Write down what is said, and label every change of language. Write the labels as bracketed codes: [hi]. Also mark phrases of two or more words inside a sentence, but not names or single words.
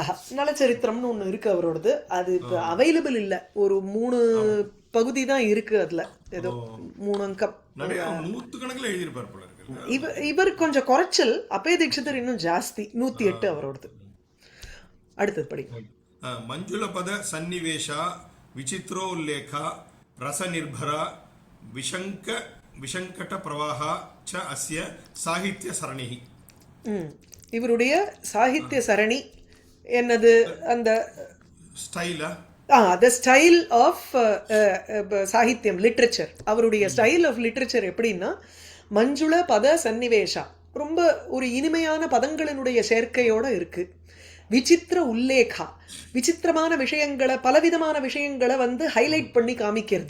[ta] நலச்சரித்திரம்னு ஒண்ணு இருக்கு அவரோடது, அது இப்ப அவைலபிள் இல்ல, ஒரு 3 பகுதி தான் இருக்கு, அதுல ஏதோ 3 அங்கம். இவர் கொஞ்சம் குறைச்சல், அப்பய தீட்சிதர் இன்னும் ஜாஸ்தி, 108 அவரோடது. அடுத்தது படி. [sa] ಮಂಜುಳಪದ ಸನ್ನಿವೇಶ ವಿಚಿತ್ರೋಲ್ಲೇಖ ರಸನಿರ್ಭರ ವಿಶಂಕಟ ಪ್ರವಾಹ ಚ ಅಸ್ಯ ಸಾಹಿತ್ಯ ಸರಣಿ. [ta] இவருடைய சாகித்ய சரணி என்னது? அந்த ஸ்டைலா? [en] the style of சாகித்யம், லிட்ரேச்சர். [ta] அவருடைய [en] style of literature [ta] எப்படின்னா, [sa] மஞ்சுள பத சன்னிவேஷா, [ta] ரொம்ப ஒரு இனிமையான பதங்களினுடைய சேர்க்கையோட இருக்கு. [sa] விசித்திர உல்லேகா, [ta] விசித்திரமான விஷயங்களை, பலவிதமான விஷயங்களை வந்து ஹைலைட் பண்ணி காமிக்கிறது.